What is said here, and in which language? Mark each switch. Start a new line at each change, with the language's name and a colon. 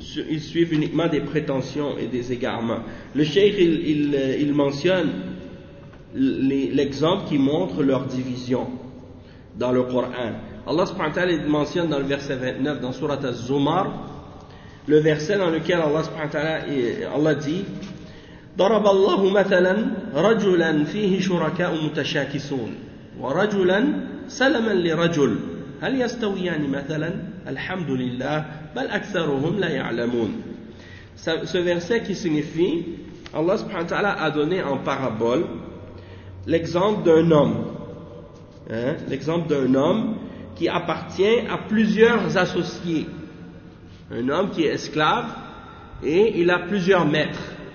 French: Ils suivent uniquement des prétentions et des égarements. Le cheikh, il mentionne l'exemple qui montre leur division dans le Coran. Allah subhanahu wa ta'ala mentionne dans le verset 29, dans Surat Az-Zumar, le verset dans lequel Allah dit:
Arabic: ضرب الله مثلا رجلا فيه شركاء متشاكسون ورجلا سلما لرجل هل يستويان مثلا الحمد لله بل اكثرهم لا يعلمون.
French: Ce verset qui signifie: Allah subhanahu wa ta'ala a donné en parabole l'exemple d'un homme qui appartient à plusieurs associés, un homme qui est esclave et il a plusieurs maîtres.